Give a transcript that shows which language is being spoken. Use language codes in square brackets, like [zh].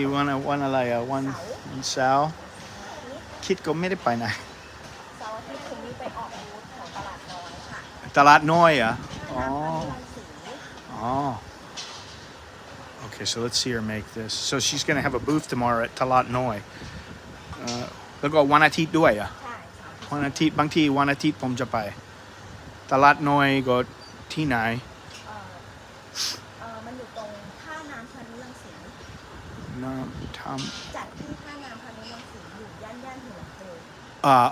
[th] เพิ่งมีวันอะไรวันเสาร์คิดก็ไม่ได้ไปไหน เสาร์อาทิตย์คุณมีไปออกบูธของตลาดน้อยค่ะ ตลาดน้อยเหรออ๋อ ร้านสี [en] Oh. Okay, so let's see her make this. So she's going to have a booth tomorrow at Talat Noi. [th] แล้วก็วันอาทิตย์ด้วยอ่ะ ใช่ค่ะ วันอาทิตย์บางทีวันอาทิตย์ผมจะไปตลาดน้อยก็ที่ไหน มันอยู่ตรงท่าน้ำพานุรังสี น้ำท จัดที่ท่าน้ำพานุรังสีอยู่ย่านหัวโพ